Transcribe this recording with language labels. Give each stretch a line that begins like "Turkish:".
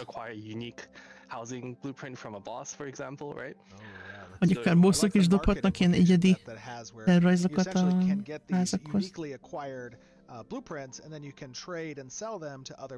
English: Acquire unique housing blueprint from a boss, for example, right?
Hungarian: Vagy akár bosszok is dobhatnak ilyen egyedi tervrajzokat a házakhoz.
English: Blueprints, and then you can trade and sell them to other